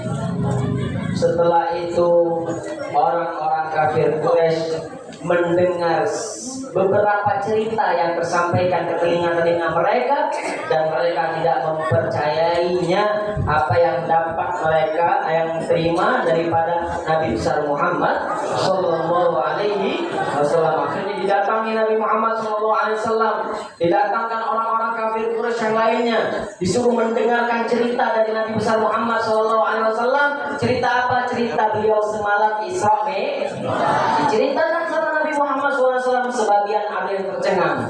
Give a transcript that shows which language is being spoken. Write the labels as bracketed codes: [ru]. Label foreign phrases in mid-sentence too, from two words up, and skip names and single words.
[id] Setelah itu orang-orang kafir Quraisy mendengar beberapa cerita yang tersampaikan ke telinga-telinga mereka, dan mereka tidak mempercayainya apa yang dapat mereka yang terima daripada Nabi besar Muhammad [ar] صلى الله عليه وسلم. [id] Akhirnya didatangi Nabi Muhammad [ar] صلى الله عليه وسلم, [id] didatangkan orang-orang kafir Quraisy yang lainnya, disuruh mendengarkan cerita dari Nabi besar Muhammad [ar] صلى الله عليه وسلم. [id] Cerita apa? Cerita beliau semalam Isra Mi'raj. Diceritakan sama Nabi Muhammad SAW. Sebagian ada yang tercengang.